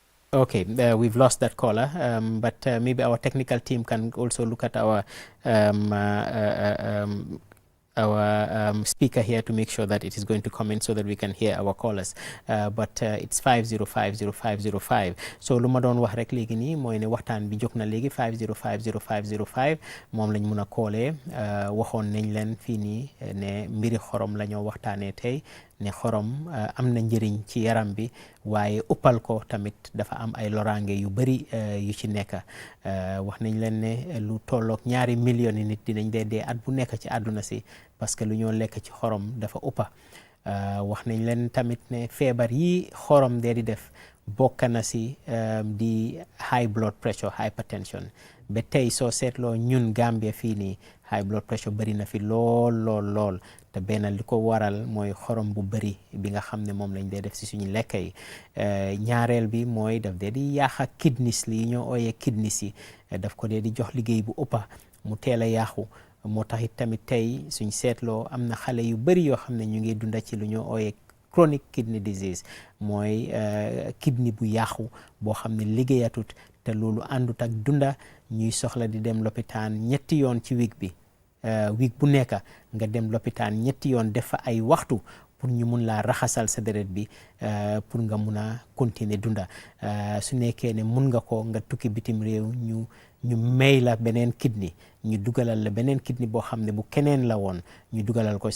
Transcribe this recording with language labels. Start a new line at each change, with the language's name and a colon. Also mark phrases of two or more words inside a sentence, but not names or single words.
English: Okay, we've lost that caller, but maybe our technical team can also look at our speaker here to make sure that it is going to come in so that we can hear our callers. But it's 5050505.
Wolof: So lu ma doon wax rek léegi nii mooy ne waxtaan bi jóg na léegi 5050505 moom lañ mun a koolee waxoon nañ leen fii nii ne mbiri xorom la ñoo waxtaanee tey ne xorom am na njëriñ ci yaram bi waaye uppal ko tamit dafa am ay loraange yu bëri yu ci nekk wax nañ leen ne lu tolloog 2 millions nit dinañ dee at bu nekk ci àdduna si
French: parce que
Wolof: lu ñoo lekk ci xorom dafa uppa wax nañ leen tamit ne feebar yi xorom dee di def bokk na si di
English: high blood pressure hypertension
Wolof: ba tey soo seetloo ñun Gambia fii nii
English: high blood pressure
Wolof: bëri na fi lool te benn li ko waral mooy xorom bu bëri bi nga xam ne moom lañ dee def si suñu lekk yi ñaareel bi mooy daf dee di yaaxa kidneys li ñoo ooyee kidneys yi daf ko dee di jox liggéey bu uppa mu teel a yaaxu moo tax it tamit tey suñ seetloo am na xale yu bëri yoo xam ne ñu ngi dunda ci lu ñoo ooyee
English: chronic kidney disease
Wolof: mooy kidney bu yàqu boo xam ne liggéeyatut te loolu àndut ak dunda ñuy soxla di dem lopitaan 3 yoon ci week bi week bu nekk nga dem lopitaan 3 yoon def fa ay waxtu pour ñu mun laa raxasal sa deret bi pour nga mun a continuer dunda su nekkee ne mun nga ko nga tukki bitim réew ñu may la beneen kidney ñu dugalal la beneen kidney boo xam ne bu keneen la woon ñu dugalal ko